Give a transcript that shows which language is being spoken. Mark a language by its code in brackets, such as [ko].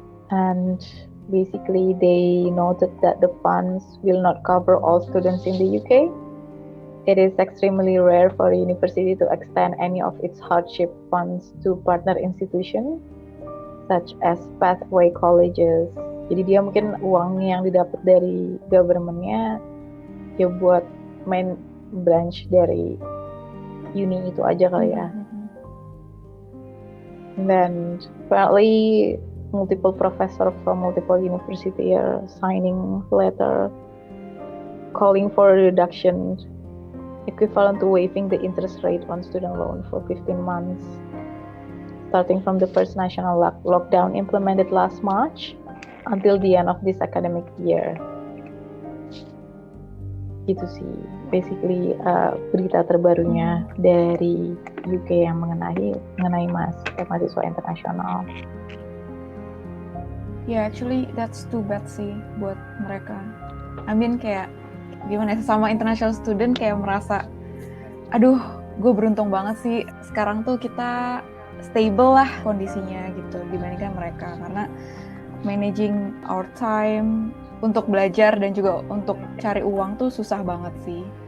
[en] And basically they noted that the funds will not cover all students in the UK. It is extremely rare for a university to extend any of its hardship funds to partner institutions such as pathway colleges. [id] Jadi dia mungkin uang yang didapat dari government-nya ya buat [en] main branch [id] dari uni itu aja kali ya. [en] And then apparently multiple professors from multiple universities are signing letter calling for a reduction equivalent to waiving the interest rate on student loan for 15 months. Starting from the first national lockdown implemented last March until the end of this academic year. [id] Gitu sih, basically berita terbarunya dari UK yang mengenai mahasiswa internasional. [en] Yeah, actually that's too bad [id] sih buat mereka. [en] I mean [id] kayak gimana ya, sama [en] international student [id] kayak merasa, aduh, gue beruntung banget sih sekarang tuh kita stable lah kondisinya gitu dibandingkan mereka, karena [en] managing our time [id] untuk belajar dan juga untuk cari uang tuh susah banget sih.